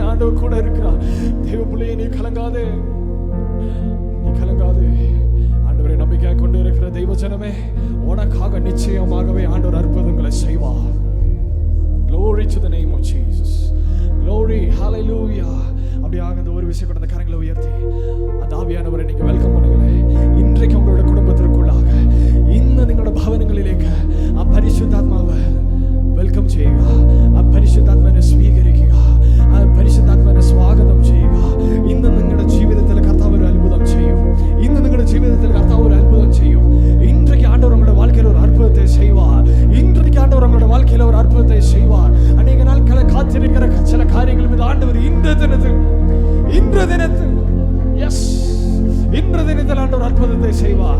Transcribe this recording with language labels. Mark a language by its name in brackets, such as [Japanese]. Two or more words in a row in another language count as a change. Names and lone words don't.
[Tamil] உங்களோடு கூட இருக்கிறார். தேவ பிள்ளையே, நீ கலங்காதே, நீ கலங்காதே. ஆண்டவரை நம்பிக்கையாக கொண்டு இருக்கிற தெய்வ ஜனமே, உனக்காக நிச்சயமாகவே ஆண்டவர் அற்புதங்களை செய்வார். [English] Glory to the name of Jesus. Glory, hallelujah. [Tamil] அப்படியாக அந்த ஒரு விஷயம் கூட அந்த கரங்களை உயர்த்தி அந்த ஆவியானவரை நீங்க வெல்கம் பண்ணுங்களேன். இன்றைக்கு உங்களோட குடும்பத்திற்குள்ளாக [Malayalam] ഇന്ന് നിങ്ങളുടെ ഭവനങ്ങളിലേക്ക് ആ പരിശുദ്ധാത്മാവ് വെൽക്കം ചെയ്യുക. ആ പരിശുദ്ധാത്മാവിനെ സ്വീകരിക്കുക. ആ പരിശുദ്ധാത്മാവിനെ സ്വാഗതം ചെയ്യുക. ഇന്ന് നിങ്ങളുടെ ജീവിതത്തിൽ കർത്താവ് ഒരു അത്ഭുതം ചെയ്യും. ഇന്ന് നിങ്ങളുടെ ജീവിതത്തിൽ കർത്താവ് ഒരു അത്ഭുതം ചെയ്യും. [Tamil] இன்றைக்கு ஆண்டவர் உங்களுடைய வாழ்க்கையில் ஒரு அற்புதத்தை செய்வார். இன்றைக்கு ஆண்டவர் உங்களுடைய வாழ்க்கையில் ஒரு அற்புதத்தை செய்வார். அநேக நாட்களை காத்திருக்கிற சில காரியங்கள் மீது ஆண்டவர் இன்று தினத்தில் எஸ் இன்று தினத்தில் ஆண்டவர் அற்புதத்தை செய்வார்.